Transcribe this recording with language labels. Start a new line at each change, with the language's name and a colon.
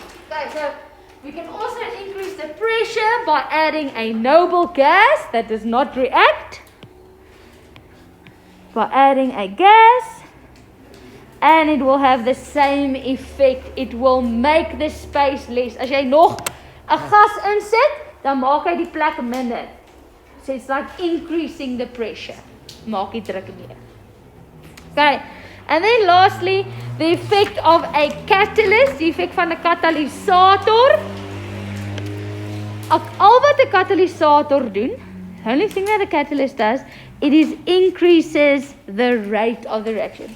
English: Okay, so we can also increase the pressure by adding a noble gas that does not react. By adding a gas. And it will have the same effect. It will make the space less.
Afrikaans: As jy nog 'n gas insit, dan maak hy die plek minder.
English: So it's like increasing the pressure.
Afrikaans: Maak die druk meer. Okay.
English: And then lastly, the effect of a catalyst,
Afrikaans: die effek van 'n katalysator. Al wat 'n katalysator doen,
English: the only thing that a catalyst does, it increases the rate of the reaction.